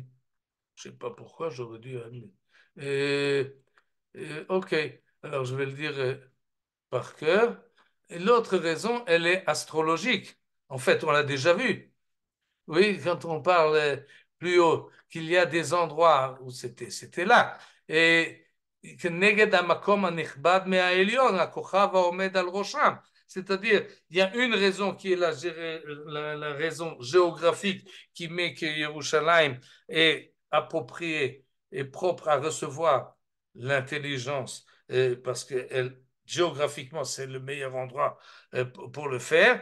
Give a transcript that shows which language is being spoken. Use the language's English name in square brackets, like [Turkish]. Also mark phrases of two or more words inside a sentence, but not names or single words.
[French] Je ne sais pas pourquoi j'aurais dû amener. Euh, ok, alors je vais le dire par cœur. L'autre raison, elle est astrologique. En fait, on l'a déjà vu. Oui, quand on parle plus haut, qu'il y a des endroits où c'était là. [Hebrew] Et כנגד המקום הנכבד מהעליון, הכוכב העומד על ראשם. [French] C'est-à-dire, il y a une raison qui est la raison géographique qui met que Yerushalayim est approprié et propre à recevoir l'intelligence parce que géographiquement, c'est le meilleur endroit pour le faire.